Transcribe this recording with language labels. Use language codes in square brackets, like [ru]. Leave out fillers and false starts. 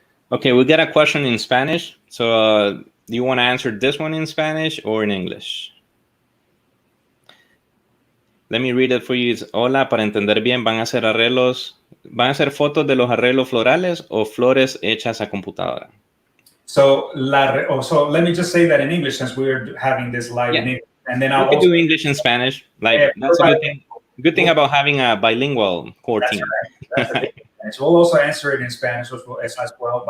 [en] Okay, we got a question in Spanish. So do you want to answer this one in Spanish or in English? Let me read it for you. It's, [es] hola, para entender bien, ¿van a hacer fotos de los arreglos florales o flores hechas a computadora? [en] So, let me just say that in English, since we're having this live in English, and then I'll also do English and Spanish. Like that's a good thing. Good thing about having a bilingual core team. Right. That's the thing. So we'll also answer it in Spanish as well.